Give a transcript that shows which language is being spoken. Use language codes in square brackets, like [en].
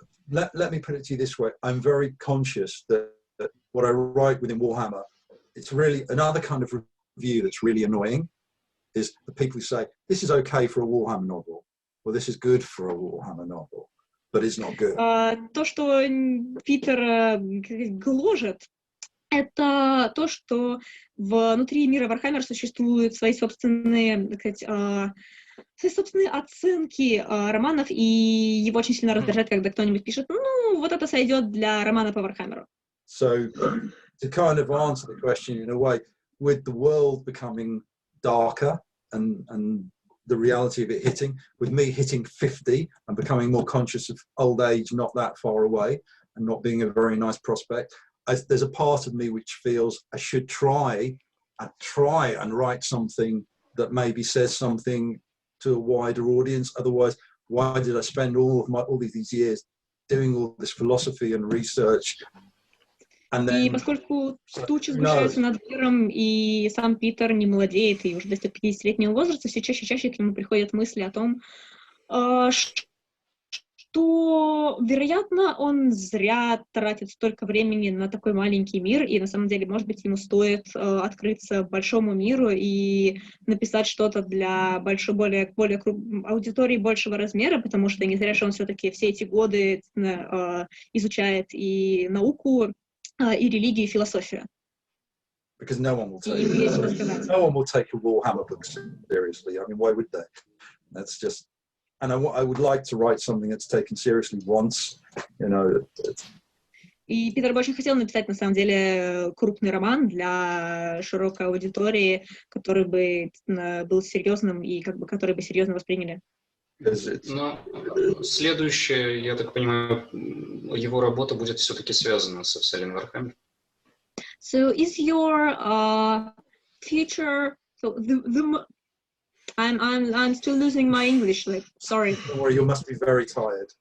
[en] Let me put it to you this way. I'm very conscious that what I write within Warhammer, it's really another kind of review that's really annoying, is the people who say, this is okay for a Warhammer novel, or this is good for a Warhammer novel, but it's not good. [ru] То, что Питер гложет, это то, что внутри мира Warhammer существуют свои собственные, так сказать, свои собственные оценки романов, и его очень сильно раздражает, когда кто-нибудь пишет, ну, вот это сойдет для романа по Warhammer. [en] So, to kind of answer the question in a way, with the world becoming darker and the reality of it hitting, with me hitting 50 and becoming more conscious of old age not that far away and not being a very nice prospect, there's a part of me which feels I should try and write something that maybe says something to a wider audience. Otherwise, why did I spend all these years doing all this philosophy and research? [ru] И поскольку тучи сгущаются над миром, и сам Питер не молодеет, и уже достиг 50-летнего возраста, все чаще и чаще к нему приходят мысли о том, что, вероятно, он зря тратит столько времени на такой маленький мир, и на самом деле, может быть, ему стоит открыться большому миру и написать что-то для более аудитории большего размера, потому что не зря же он все-таки все эти годы изучает и науку, и религию, и философию. [en] Because no one will take a Warhammer book seriously. I mean, why would they? That's just, and I would like to write something that's taken seriously once, you know. [ru] И Питер бы очень хотел написать, на самом деле, крупный роман для широкой аудитории, который бы был серьезным и который бы серьезно восприняли. Но следующая, я так понимаю, его работа будет все-таки связана со вселенной Warhammer. [en] So is your future? So I'm still losing my English. Like, sorry. Don't worry, you must be very tired.